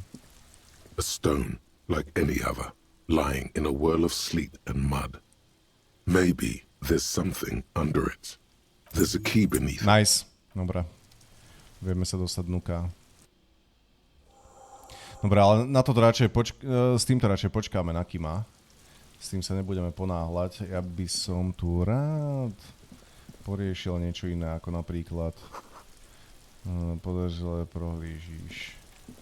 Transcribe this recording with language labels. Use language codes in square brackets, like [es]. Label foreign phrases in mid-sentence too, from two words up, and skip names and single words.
[en] A stone like any other, lying in a whirl of sleet and mud. Maybe there's something under it. There's a key beneath. Nice. [sk] Dobre. Vieme sa dostať dnuka. Dobre, ale na to radšej s týmto radšej počkáme na Kima. S tým sa nebudeme ponáhľať. Ja by som tu rád poriešil niečo iné, ako napríklad podržele prohlížíš.